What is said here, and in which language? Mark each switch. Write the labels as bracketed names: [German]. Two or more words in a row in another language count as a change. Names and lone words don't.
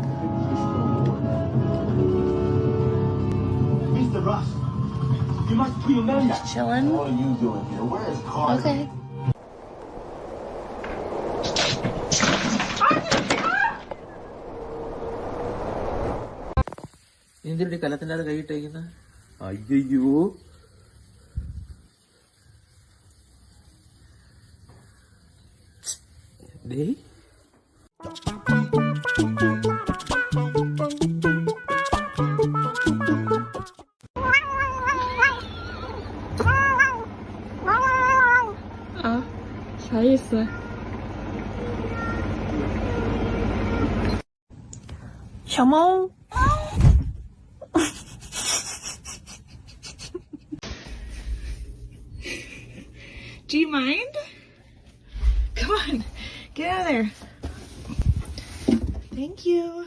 [English] Mr. Russ, you must remember. Chilling? What are you doing here? Where is Carl? Okay. [Malayalam] എന്തിനടി കലത്തിനകത്ത് കൈയിട്ടേക്കുന്ന അയ്യോ ഡേ [Chinese] 啥意思？小猫。 [English] Do you mind? Come on, get out of there. Thank you.